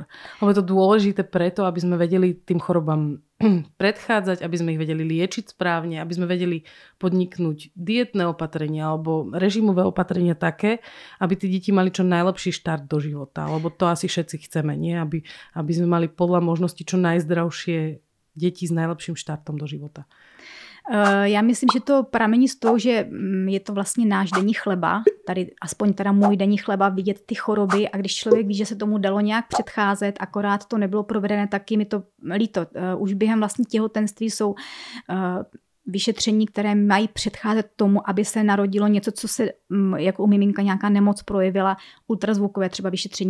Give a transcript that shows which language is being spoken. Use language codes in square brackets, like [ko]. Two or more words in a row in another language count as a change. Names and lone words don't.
[sk] Lebo je to dôležité preto, aby sme vedeli tým chorobám predchádzať, aby sme ich vedeli liečiť správne, aby sme vedeli podniknúť dietné opatrenia alebo režimové opatrenia také, aby tí deti mali čo najlepší štart do života. Lebo to asi všetci chceme, nie? Aby sme mali podľa možností čo najzdravšie deti s najlepším štartom do života. [cs] Já myslím, že to pramení z toho, že je to vlastně náš denní chleba, tady aspoň teda můj denní chleba, vidět ty choroby a když člověk ví, že se tomu dalo nějak předcházet, akorát to nebylo provedené, taky mi to líto. Už během vlastně těhotenství jsou vyšetření, které mají předcházet tomu, aby se narodilo něco, co se jako u miminka nějaká nemoc projevila, ultrazvukové třeba vyšetření.